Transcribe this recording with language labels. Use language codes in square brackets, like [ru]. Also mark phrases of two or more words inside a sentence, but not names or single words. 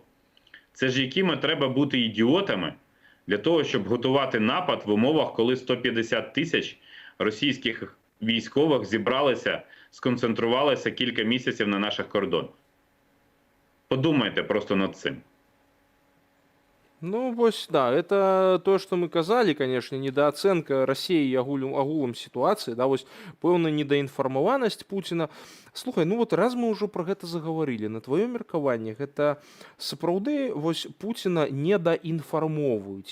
[uk] Це ж якими треба бути ідіотами для того, щоб готувати напад в умовах, коли 150 тисяч російських військових зібралися, сконцентрувалися кілька місяців на наших кордонах. Подумайте просто над цим. [be] Ну, вось, да, [ru] это то, [be] што мы казалі, канешне, недаацэнка Расіі агулам сітуацыі, да, вось пэўная недаінфармаванасць Пуціна. Слухай, ну вот раз мы ўжо пра гэта загаварылі, на тваё меркаванне, гэта сапраўды вось Пуціна недаінфармоўваюць.